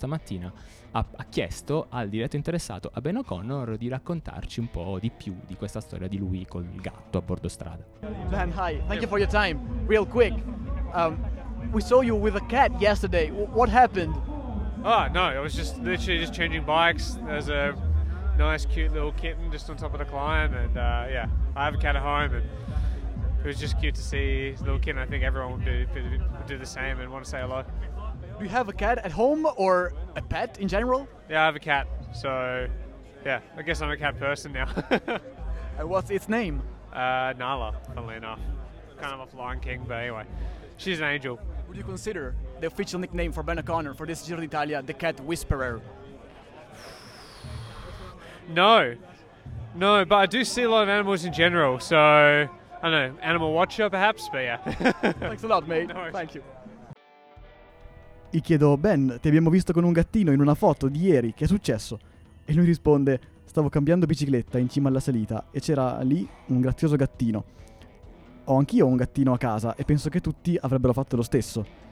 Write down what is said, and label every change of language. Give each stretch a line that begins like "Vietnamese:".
Italian: Stamattina ha chiesto al diretto interessato, a Ben O'Connor, di raccontarci un po' di più di questa storia di lui col gatto a bordo strada.
English: Ben, hi, thank you for your time. Real quick, we saw you with a cat yesterday. What happened? Oh no, I was just literally just changing bikes. There's a nice cute little kitten just on top of the climb and yeah, I have a cat at home and it was just cute to see his little kitten. I think everyone would do the same and want to say hello. Do you have a cat at home or a pet in general? Yeah, I have a cat. So, yeah, I guess I'm a cat person now. And what's its name? Nala, funnily enough. Kind of a Flying King, but anyway, she's an angel. Would you consider the official nickname for Ben O'Connor for this Giro d'Italia, the Cat Whisperer? No, but I do see a lot of animals in general, so I don't know, animal watcher perhaps, but yeah. Thanks a lot, mate. No, thank you.
Italian: Gli chiedo, Ben, ti abbiamo visto con un gattino in una foto di ieri, che è successo? E lui risponde, stavo cambiando bicicletta in cima alla salita e c'era lì un grazioso gattino. Ho anch'io un gattino a casa e penso che tutti avrebbero fatto lo stesso.